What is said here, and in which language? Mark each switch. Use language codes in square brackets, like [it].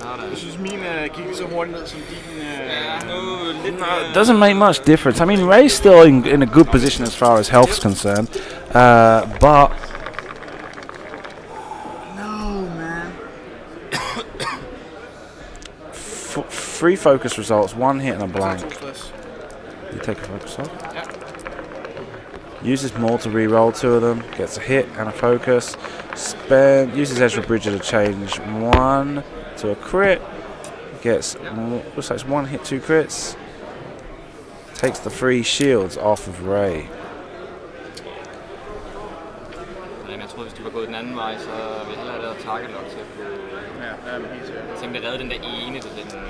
[da] Jeg synes min gik så hurtigt ned som din... [en] It doesn't make much difference. I mean, Ray's still in a good position as far as health's concerned, but No, man. 3 focus results, 1 hit and a blank. 62. You take a focus off. [da] Ja. [en] Uses more to re-roll 2 of them. Gets a hit and a focus. Uses Ezra Bridger to change 1 to a crit. Gets looks like it's 1 hit, 2 crits. Takes the 3 shields off of Ray. [da] Jeg troede, hvis de var gået den anden vej, så ville jeg hellere have lavet target lock til at kunne... Ja, men helt sikkert. Jeg tænkte, at redde den der ene, det er den...